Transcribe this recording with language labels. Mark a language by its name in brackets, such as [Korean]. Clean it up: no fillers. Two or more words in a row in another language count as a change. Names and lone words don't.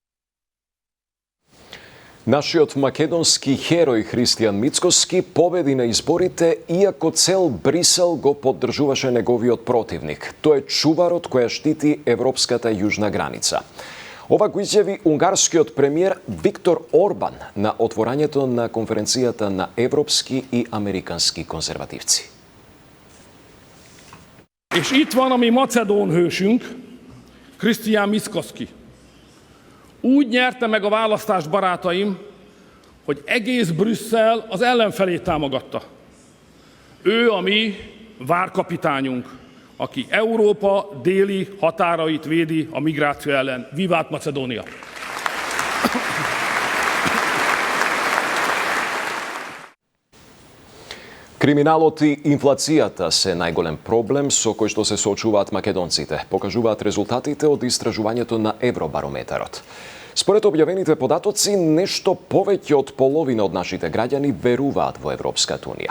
[Macedonian] Нашиот македонски херој Христијан Мицкоски победи на изборите, иако цел Брисел го поддржуваше неговиот противник. Тој е чуварот која штити европската јужна граница. Ова го изјави унгарскиот премиер Виктор Орбан на отворањето на конференцијата на европски и американски конзервативци. [Hungarian] És itt van a mi macedón hősünk, Krisztián Mickoszki. Úgy nyerte meg a választást, barátaim, hogy egész Brüsszel az ellenfelét támogatta. Ő a mi várkapitányunk, aki Európa déli határait védi a migráció ellen. Vivát Macedónia! [Macedonian] Криминалот и инфлацијата се најголем проблем со кој што се соочуваат македонците, покажуваат резултатите од истражувањето на Евробарометарот. Според објавените податоци, нешто повеќе од половина од нашите граѓани веруваат во Европската унија.